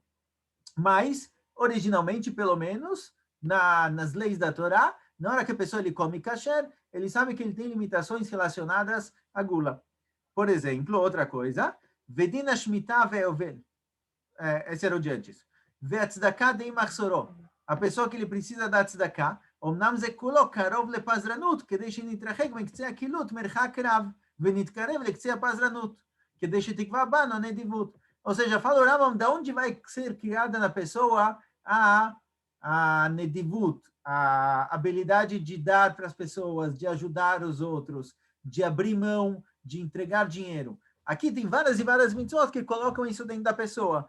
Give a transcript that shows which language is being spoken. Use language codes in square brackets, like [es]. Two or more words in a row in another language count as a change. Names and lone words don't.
[pt] Mas, originalmente, pelo menos, nas leis da Torá, na hora que a pessoa ele come kasher, ele sabe que ele tem limitações relacionadas à gula. Por exemplo, outra coisa, [he] ודין שמיטה ויובל. [pt] Esse era o de antes. [he] וצדקה די מחסורו. A pessoa que ele precisa da tzedakah, אמנם זה כולו קרוב לפזרנות, כדי שנתרחק מקצה הקילות מרחק רב, ונתקרב לקצה הפזרנות, כדי שתקבע בנו הנדיבות. [pt] Ou seja, fala o Rambam, de onde vai ser criada na pessoa a nedivut, a habilidade de dar para as pessoas, de ajudar os outros, de abrir mão, de entregar dinheiro. Aqui tem várias e várias mitzvot que colocam isso dentro da pessoa.